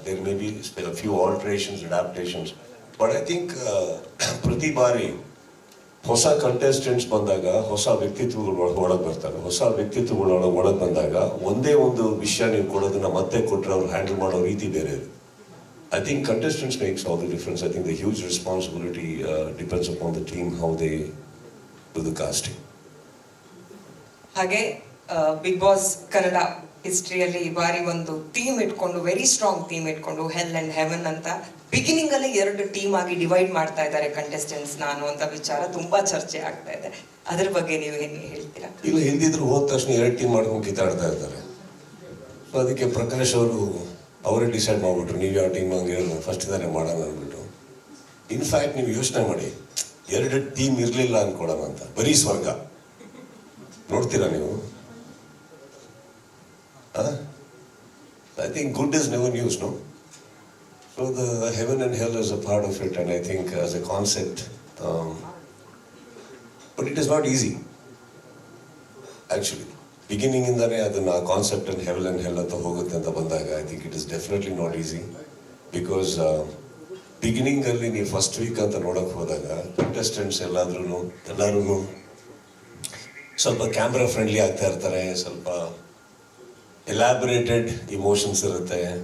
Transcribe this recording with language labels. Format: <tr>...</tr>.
<en>there may be few alterations, adaptations, but I think</en> <kn>ಪ್ರತಿ ಬಾರಿ ಹೊಸ ಕಂಟೆಸ್ಟೆಂಟ್ಸ್ ಬಂದಾಗ ಹೊಸ ವ್ಯಕ್ತಿತ್ವಗಳು ಒಳಗೆ ಬರ್ತಾರೆ. ಹೊಸ ವ್ಯಕ್ತಿತ್ವಗಳು ಒಳಗೆ ಬಂದಾಗ ಒಂದೇ ಒಂದು ವಿಷಯ ನೀವು ಕೊಡೋದನ್ನ ಮತ್ತೆ ಕೊಟ್ಟರೆ ಅವ್ರು ಹ್ಯಾಂಡಲ್ ಮಾಡೋ ರೀತಿ ಬೇರೆ ಇದೆ.</kn> <en>I think contestants makes all the difference. I think the huge responsibility depends upon the team, how they do the casting.</en> <kn>ಹಾಗೆ ಬಿಗ್ ಬಾಸ್ ಕನ್ನಡ ಹಿಸ್ಟ್ರಿಯಲ್ಲಿ ಈ ಬಾರಿ ಒಂದು ಥೀಮ್ ಇಟ್ಕೊಂಡು, ವೆರಿ ಸ್ಟ್ರಾಂಗ್ ಥೀಮ್ ಇಟ್ಕೊಂಡು, ಹೆಲ್ ಅಂಡ್ ಹೆವನ್ ಅಂತ ಬಿಗಿನಿಂಗ್ ಅಲ್ಲಿ 2 ಟೀಮ್ ಆಗಿ divide ಮಾಡ್ತಾ ಇದ್ದಾರೆ ಕಂಟೆಸ್ಟೆಂಟ್ಸ್ ನಾನು ಅಂತ ವಿಚಾರ ತುಂಬಾ ಚರ್ಚೆ ಆಗ್ತಾ ಇದೆ. ಅದ್ರ ಬಗ್ಗೆ ನೀವು ಏನ್ ಹೇಳ್ತೀರಾ? ಇಲ್ಲ, ಹಿಂದಿದ್ರು ಹೋದ ತಕ್ಷಣ 2 ಟೀಮ್ ಮಾಡ್ಕೊಂಡು ಕಿತ್ತಾಡ್ತಾ ಇರ್ತಾರೆ. ಸೊ ಅದಕ್ಕೆ ಪ್ರಕಾಶ್ ಅವರು ಅವರೇ ಡಿಸೈಡ್ ಮಾಡ್ಬಿಟ್ರು, ನೀವು ಯಾವ ಟೀಮ್ ಹಂಗೆ ಫಸ್ಟ್ ಇದಾರೆ ಮಾಡೋಣ ಅಂದ್ಬಿಟ್ಟು. ಇನ್ಫ್ಯಾಕ್ಟ್ ನೀವು ಯೋಚನೆ ಮಾಡಿ, 2 ಟೀಮ್ ಇರಲಿಲ್ಲ ಅನ್ಕೊಡೋಣ ಅಂತ, ಬರೀ ಸ್ವರ್ಗ ನೋಡ್ತೀರಾ ನೀವು?</kn> <en>I think good is never news, no? So the heaven and hell is a part of it, and I think as a concept, but it is not easy.</en> <kn>Actually, beginning ಇಂದಾನೆ ಅದನ್ನ concept and Heaven and ಹೆಲ್ ಅಂತ ಹೋಗುತ್ತೆ ಅಂತ ಬಂದಾಗ</kn> <en>I think it is definitely not easy.</en> <kn>Because beginning ಅಲ್ಲಿ ನೀವು first week ಅಂತ ನೋಡಕ್ ಹೋದಾಗ ಕಂಟೆಸ್ಟೆಂಟ್ಸ್ ಎಲ್ಲರೂ ಸ್ವಲ್ಪ ಕ್ಯಾಮ್ರಾ ಫ್ರೆಂಡ್ಲಿ ಆಗ್ತಾ ಇರ್ತಾರೆ, ಸ್ವಲ್ಪ ಎಲಾಬರೇಟೆಡ್ ಇಮೋಷನ್ಸ್ ಇರುತ್ತೆ.</kn>